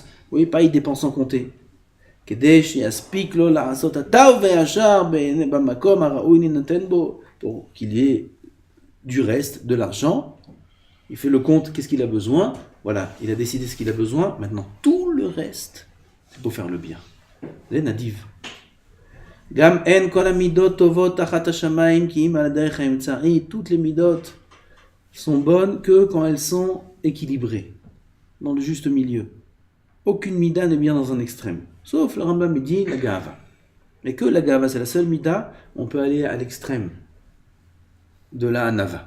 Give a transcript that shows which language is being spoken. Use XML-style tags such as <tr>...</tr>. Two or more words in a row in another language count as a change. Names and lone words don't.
<fr>Oui, pas il dépense sans compter. Pour qu'il y ait du reste, de l'argent. Il fait le compte, qu'est-ce qu'il a besoin. Voilà, il a décidé ce qu'il a besoin. Maintenant, tout le reste, c'est pour faire le bien. Les nadiv.</fr> <he>גם אין כל המידות טובות תחת השמים כי אם על דרך האמצעי.</he> <fr>Toutes les midot sont bonnes que quand elles sont équilibrées, dans le juste milieu. Aucune mida n'est bien dans un extrême. Sauf le Rambam dit la gava. Mais que la gava, c'est la seule mida, on peut aller à l'extrême de la anava.</fr>